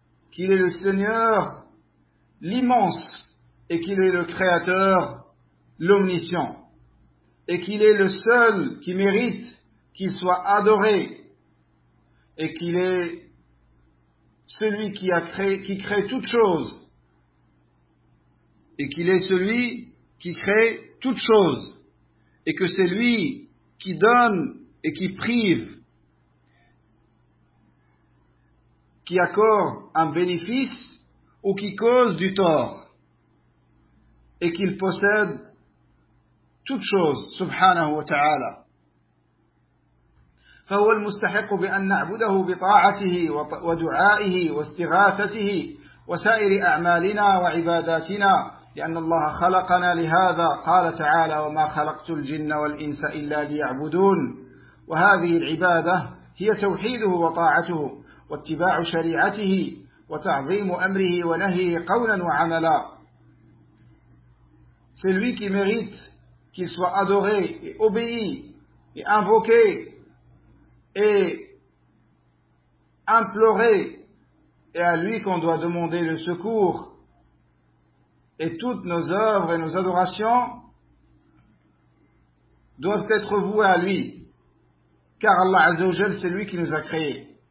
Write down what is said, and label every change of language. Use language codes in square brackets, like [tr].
[fr] qu'il est le Seigneur l'immense, et qu'il est le Créateur l'omniscient, et qu'il est le seul qui mérite qu'il soit adoré, et qu'il est celui qui crée toute chose, et qu'il est celui qui crée toute chose, et que c'est lui qui donne et qui prive, qui accorde un bénéfice ou qui cause du tort, et qu'il possède toute chose, subhanahu wa ta'ala. [ar] فهو المستحق بأن نعبده بطاعته ودعائه واستغاثته وسائر أعمالنا وعباداتنا لأن الله خلقنا لهذا قال تعالى وما خلقت الجن والإنس إلا ليعبدون وهذه العبادة هي توحيده وطاعته واتباع شريعته وتعظيم أمره ونهيه قولا وعملا. [fr] Celui qui mérite qu'il soit adoré et obéi et invoqué et implorer, et à lui qu'on doit demander le secours, et toutes nos œuvres et nos adorations doivent être vouées à lui, car Allah Azza wa Jal, c'est lui qui nous a créés.